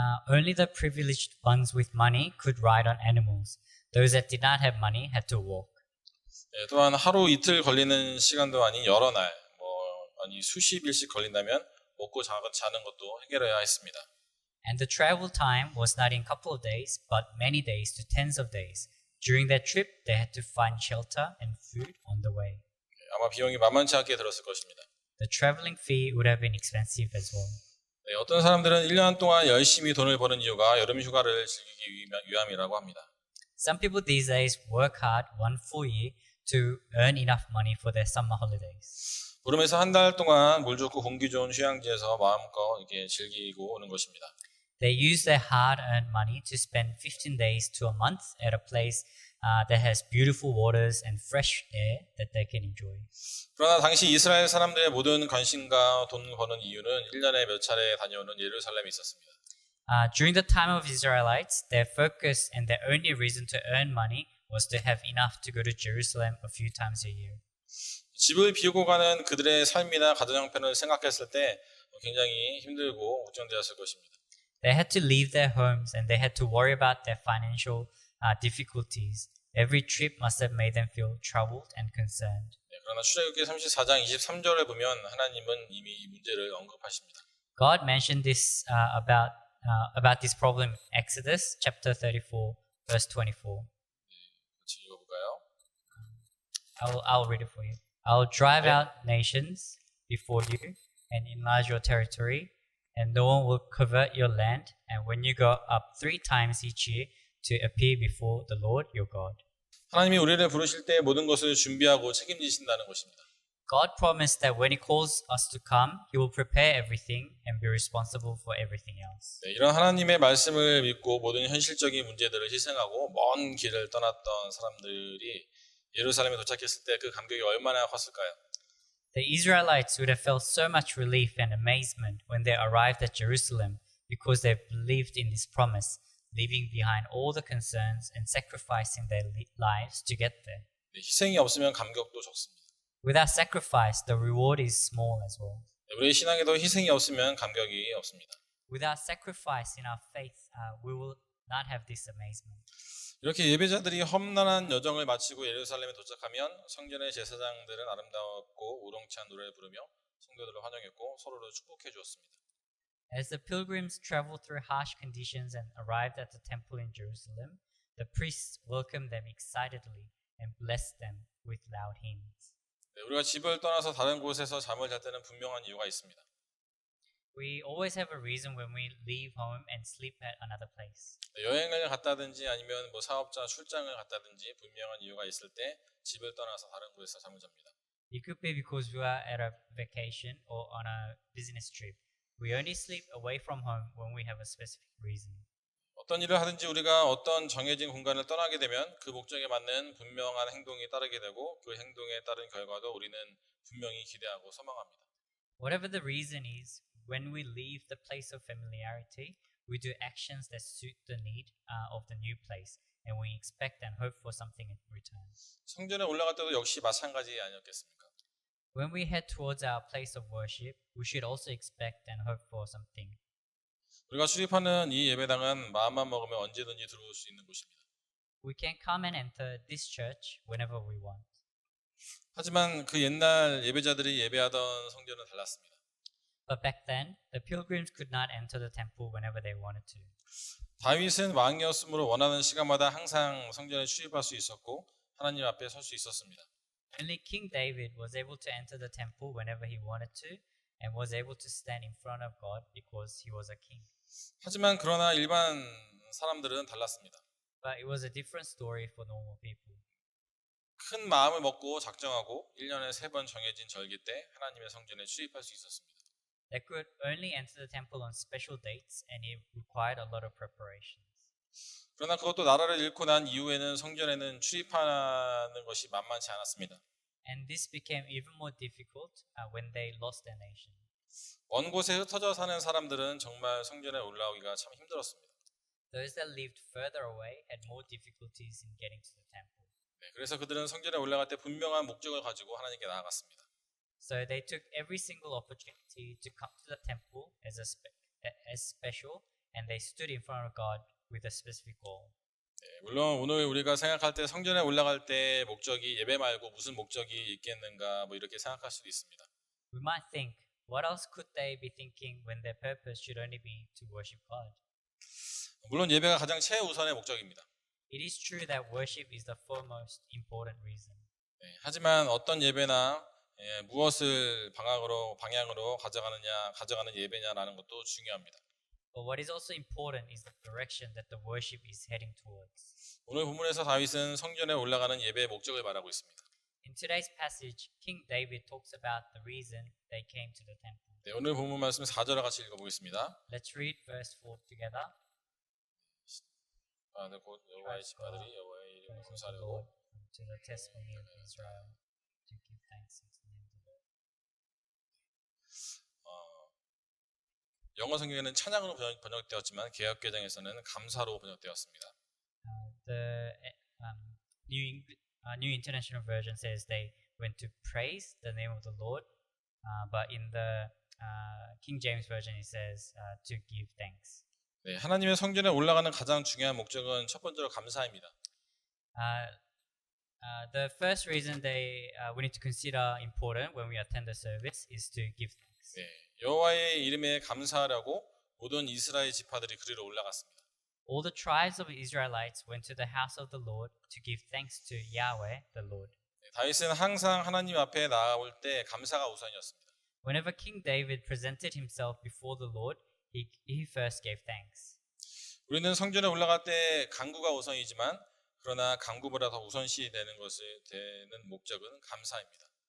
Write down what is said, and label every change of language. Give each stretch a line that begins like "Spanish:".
English: Only the privileged ones with money could ride on animals. Those that did not have money had to walk.
Korean: 네, 또한 하루 이틀 걸리는 시간도 아닌 여러 날, 아니 수십 일씩 걸린다면 먹고 자는 것도 해결해야 했습니다.
English: And the travel time was not in a couple of days, but many days to tens of days. During that trip, they had to find shelter and food on the way.
Korean: 네, 아마 비용이 만만치 않게 들었을 것입니다.
English: The traveling fee would have been expensive as well.
Korean: 네, 어떤 사람들은 1년 동안 열심히 돈을 버는 이유가 여름 휴가를 즐기기 위함이라고 합니다.
English: Some people these days work hard one full year to earn enough money for their summer holidays.
Korean: 보름에서 한 달 동안 물 좋고 공기 좋은 휴양지에서 마음껏 이렇게 즐기고 오는 것입니다.
English: They use their hard-earned money to spend 15 days to a month at a place that has beautiful waters and fresh air that they can enjoy.
Korean: 그러나 당시 이스라엘 사람들의 모든 관심과 돈 버는 이유는 1년에 몇 차례 다녀오는 예루살렘에 있었습니다.
English: During the time of Israelites, their focus and their only reason to earn money was to have enough to go to Jerusalem a few times a year.
Korean: 집을 비우고 가는 그들의 삶이나 가정 형편을 생각했을 때 굉장히 힘들고 걱정되었을 것입니다.
English: They had to leave their homes and they had to worry about their financial difficulties. Every trip must have made them feel troubled and concerned.
Korean: 네, 그러나 출애굽기 34장 23절을 보면 하나님은 이미 이 문제를 언급하십니다.
English: God mentioned this about this problem in Exodus chapter 34, verse 24.
Korean: 같이 읽어볼까요?
English: I'll read it for you. I'll drive 네. out nations before you and enlarge your territory, and no one will covet your land. And when you go up 3 times each year to appear before the Lord your God.
Korean: 하나님이 우리를 부르실 때 모든 것을 준비하고 책임지신다는 것입니다.
English: God promised that when He calls us to come, He will prepare everything and be responsible for everything else.
Korean: 네, 이런 하나님의 말씀을 믿고 모든 현실적인 문제들을 희생하고 먼 길을 떠났던 사람들이 예루살렘에 도착했을 때 그 감격이 얼마나 컸을까요?
English: The Israelites would have felt so much relief and amazement when they arrived at Jerusalem because they believed in this promise, leaving behind all the concerns and sacrificing their lives to get there.
Korean: 네, 희생이 없으면 감격도 적습니다.
English: Without sacrifice, the reward is small as well.
Korean: 네, 우리의 신앙에도 희생이 없으면 감격이 없습니다.
English: Without sacrifice in our faith, we will not have this amazement.
Korean: 이렇게 예배자들이 험난한 여정을 마치고 예루살렘에 도착하면 성전의 제사장들은 아름답고 우렁찬 노래를 부르며 성도들을 환영했고 서로를 축복해 주었습니다.
English: As the pilgrims traveled through harsh conditions and arrived at the temple in Jerusalem, the priests welcomed them excitedly and blessed them with loud hymns.
Korean: 네, 우리가 집을 떠나서 다른 곳에서 잠을 잘 때는 분명한 이유가 있습니다.
English: We always have a reason when we leave home and sleep at another place.
Korean: 네, 여행을 갔다든지 아니면 뭐 사업자 출장을 갔다든지 분명한 이유가 있을 때 집을 떠나서 다른 곳에서 잠을 잡니다.
English: It could be because we are at a vacation or on a business trip. We only sleep away from home when we have a specific reason.
Korean: 어떤 일을 하든지 우리가 어떤 정해진 공간을 떠나게 되면 그 목적에 맞는 분명한 행동이 따르게 되고 그 행동에 따른 결과도 우리는 분명히 기대하고 소망합니다.
English: Whatever the reason is, when we leave the place of familiarity, we do actions that suit the need of the new place, and we expect and hope for something in return.
Korean: 성전에 올라갈 때도 역시 마찬가지 아니었겠습니까?
English: When we head towards our place of worship, we should also expect and hope for something.
Korean: 우리가 출입하는 이 예배당은 마음만 먹으면 언제든지 들어올 수 있는 곳입니다.
English: We can come and enter this church whenever we want.
Korean: 하지만 그 옛날 예배자들이 예배하던 성전은 달랐습니다.
English: But back then, the pilgrims could not enter the temple whenever they wanted to.
Korean: 다윗은 왕이었으므로 원하는 시간마다 항상 성전에 출입할 수 있었고 하나님 앞에 설 수 있었습니다.
English: Only King David was able to enter the temple whenever he wanted to and was able to stand in front of God because he was a king.
Korean: 하지만 그러나 일반 사람들은 달랐습니다.
English: But it was a different story for normal people.
Korean: 큰 마음을 먹고 작정하고 1년에 3번 정해진 절기 때 하나님의 성전에 출입할 수 있었습니다.
English: They could only enter the temple on special dates and it required a lot of preparations.
Korean: 그러나 그것도 나라를 잃고 난 이후에는 성전에는 출입하는 것이 만만치 않았습니다.
English: And this became even more difficult when they lost their nation.
Korean: 먼 곳에 흩어져 사는 사람들은 정말 성전에 올라오기가 참 힘들었습니다.
English: Those that lived further away had more difficulties in getting to the temple.
Korean: 네, 그래서 그들은 성전에 올라갈 때 분명한 목적을 가지고 하나님께 나아갔습니다.
English: So they took every single opportunity to come to the temple as special, and they stood in front of God with a specific goal.
Korean: 네, 물론 오늘 우리가 생각할 때 성전에 올라갈 때 목적이 예배 말고 무슨 목적이 있겠는가 뭐 이렇게 생각할 수도 있습니다.
English: We might think, what else could they be thinking when their purpose should only be to worship God?
Korean: 물론 예배가 가장 최우선의 목적입니다.
English: It is true that worship is the foremost important reason.
Korean: 네, 하지만 어떤 예배나 무엇을 방향으로 가져가는 예배냐라는 것도 중요합니다.
English: But what is also important is the direction that the worship is heading towards.
Korean: 오늘 본문에서 다윗은 성전에 올라가는 예배의 목적을 말하고 있습니다.
English: In today's passage, King David talks about the reason they came to the temple.
Korean: 네, 오늘 본문 말씀 4절을 같이 읽어보겠습니다.
English: Let's read verse 4 together.
Korean: 곧 여호와의 집사들이 여호와의 이름을 감사하려고
English: To the testimony of Israel, to give thanks unto the name of the Lord.
Korean: 영어 성경에는 찬양으로 번역되었지만 개역개정에서는 감사로 번역되었습니다.
English: The New International Version says they went to praise the name of the Lord, but in the King James Version it says to give thanks.
Korean: 네, 하나님의 성전에 올라가는 가장 중요한 목적은 첫 번째로 감사입니다.
English: The first reason we need to consider important when we attend the service is to give thanks.
Korean: 네, 여호와의 이름에 감사하라고 모든 이스라엘 지파들이 그리로 올라갔습니다.
English: All the tribes of Israelites went to the house of the Lord to give thanks to Yahweh, the Lord. 네,
Korean: 다윗은 항상 하나님 앞에 나아올 때 감사가 우선이었습니다.
English: Whenever King David presented himself before the Lord, he first gave thanks.
Korean: 우리는 성전에 올라갈 때 간구가 우선이지만 그러나 간구보다 더 우선시 되는 목적은 감사입니다.